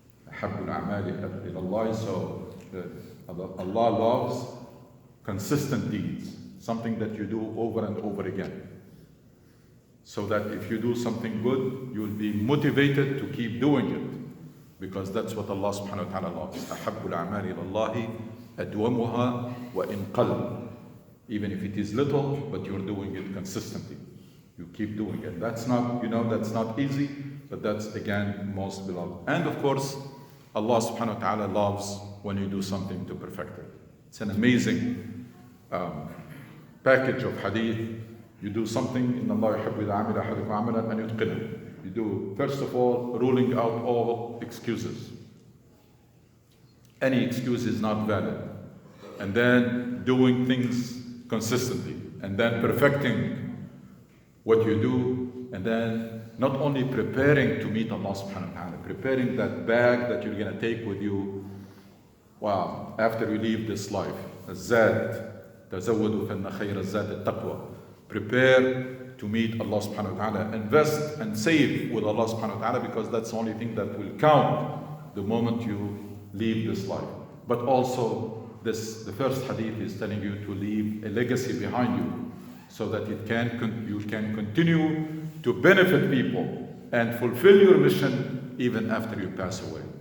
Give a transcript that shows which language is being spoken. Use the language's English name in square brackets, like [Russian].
[Arabic] أحب الأعمال إلى الله. [English] So Allah loves consistent deeds, something that you do over and over again. So that if you do something good, you will be motivated to keep doing it, because that's what Allah subhanahu wa ta'ala loves. [Arabic] أحب الأعمال إلى الله أدومها وإن قل. [English] Even if it is little, but you're doing it consistently. You keep doing it. That's not, that's not easy, but that's again most beloved. And of course, Allah subhanahu wa ta'ala loves when you do something to perfect it. It's an amazing package of hadith. You do something, [Arabic] إن الله يحب إذا عمل أحدكم عملا أن يتقنه. [English] You do, first of all, ruling out all excuses. Any excuse is not valid. And then doing things consistently. And then perfecting what you do. And then not only preparing to meet Allah subhanahu wa ta'ala, preparing that bag that you're going to take with you, wow, after you leave this life. [Arabic] الزاد تزودوا فإن خير الزاد التقوى. [English] Prepare to meet Allah subhanahu wa ta'ala. Invest and save with Allah subhanahu wa ta'ala, because that's the only thing that will count the moment you leave this life. But also, the first hadith is telling you to leave a legacy behind you, so that you can continue to benefit people and fulfill your mission even after you pass away.